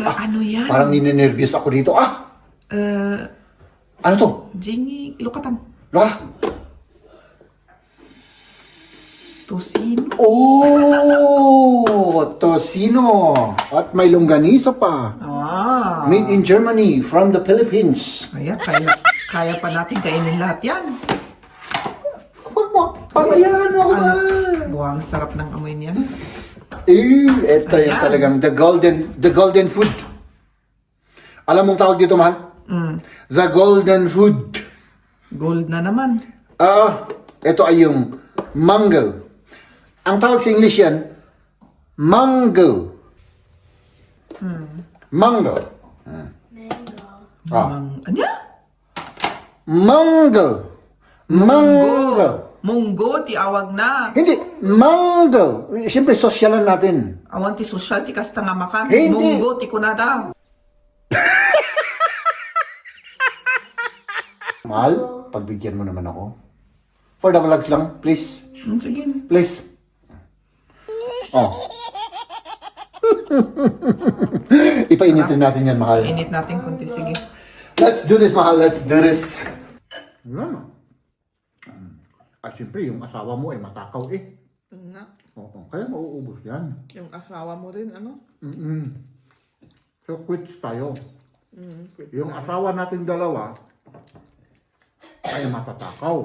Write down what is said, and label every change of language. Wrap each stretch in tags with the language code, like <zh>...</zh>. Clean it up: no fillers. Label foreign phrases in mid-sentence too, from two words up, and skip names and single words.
<tl>Ano yan? Parang ninenervyos ako dito. Ano to?</tl> <ilo>Jingy, lukatam. Lukas.</ilo> <tl>Tosino. Oh, tosino. At may longganisa pa.</tl> <en>Made in Germany from the Philippines.</en> <tl>Kaya pa natin kainin lahat yan. Pabayaan mo ako, mahal. Buwang sarap ng amoy niyan. Ito yung Ayan. talagang</tl> <en>the golden food.</en> <tl>Alam mong tawag dito, mahal?</tl> <en>The golden food.</en> <tl>Gold na naman. Ito ay yung mango. Ang tawag sa English yan, mango. Mango. Ano? Mango. Munggo,</tl> <ilo>ti awag na.</ilo> <tl>Hindi, mango. Siyempre, sosyalan natin.</tl> <ilo>Awan ti social, ti kasta nga makan.</ilo> <tl>Hindi.</tl> <ilo>Munggo, ti kunada.</ilo> <tl>Mahal, pagbigyan mo naman ako.</tl> <en>For the vlogs lang, please.</en> <tl>Sige. Please. Oh. Ipainitin natin yan, mahal. Init natin kunti, sige.</tl> <en>Let's do this, mahal. Let's do this.</en> <tl>Ano? At siyempre, yung asawa mo ay matakaw eh. Nga. Oo, kaya mauubos yan. Yung asawa mo rin, ano? So, quits tayo. Quit Yung asawa nating dalawa ay matatakaw.</tl>